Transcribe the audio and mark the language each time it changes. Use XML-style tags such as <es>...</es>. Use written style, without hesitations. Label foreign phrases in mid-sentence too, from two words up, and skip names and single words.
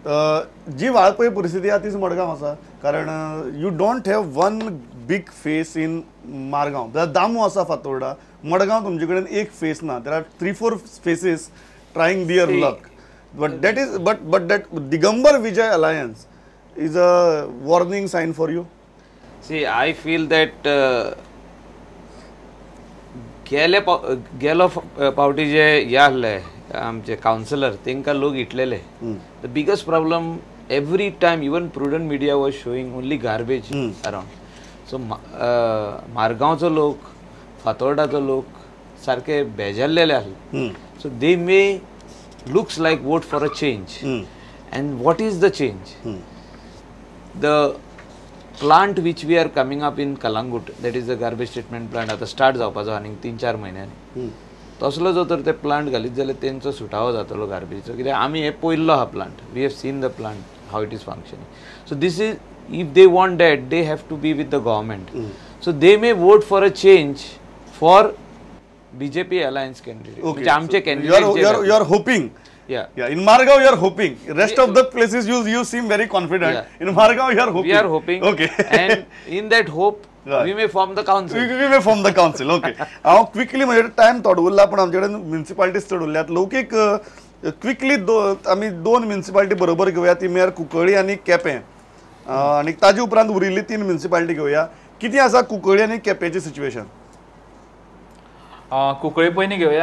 <kok>जी वाळपय परिस्थिती आहा तीच मडगांव आसा. कारण</kok> <en>you don't have one big face in Margao.</en> <kok>दामू आसा फातोर्डा, मडगांव तुमचे कडेन एक फेस ना.</kok> <en>there are 3-4 faces trying their luck. but that is but that दिगंबर विजय अलायन्स is a warning sign for you? See, I feel that</en> <kok>गेलो पावटी जे हे आहले आमचे काउन्सिलर तांकां लोक इटलेले.</kok> <en>the biggest problem every time even prudent media was showing only garbage around.</en> <kok>सो मारगांवचो लोक फातोर्डाचो लोक सारखे बेजारलेले आसले.</kok> <en>so they may looks like vote for a change. and what is the change? the plant which we are coming up in Kalangut, that is the garbage treatment plant,</en> <kok>आता स्टार्ट जावपाचो आनी 3-4 म्हयन्यांनी. तसलो जो तर ते प्लांट घालीत जाल्यार तेंचो सुटावो जातलो गार्बेजीचो, कित्याक आमी हे पयल्लो हा प्लांट.</kok> <en>we have seen the plant how it is functioning. so this is, if they want that, they have to be with the government. so they may vote for a change for BJP alliance candidate,</en> <kok>म्हणजे आमचे कॅन्डिडेट.</kok> <en>you are hoping. Yeah. In Margao, you are hoping. Rest of the places, you seem very confident. Yeah. In Margao, you are hoping. We are hoping. Okay. And in that hope, right, we may form the council. We may form the council. Okay.</en> <kok>हांव क्विकली म्हणजे टायम थोडो उरला, पण आमचे कडेन म्युनिसिपालिटीज चड उरल्यात. लौकीक क्विकली आमी 2 म्युनिसिपालिटी बरोबर घेवया, ती म्हळ्यार कुंकळ्ळी आनी केपें. आनी ताजे उपरांत उरिल्ली 3 म्युनिसिपालिटी घेवया. कितें आसा कुंकळ्ळी आनी केपेंची सिच्युएशन? कुंकळ्ळी पयलीं घेवया.</kok>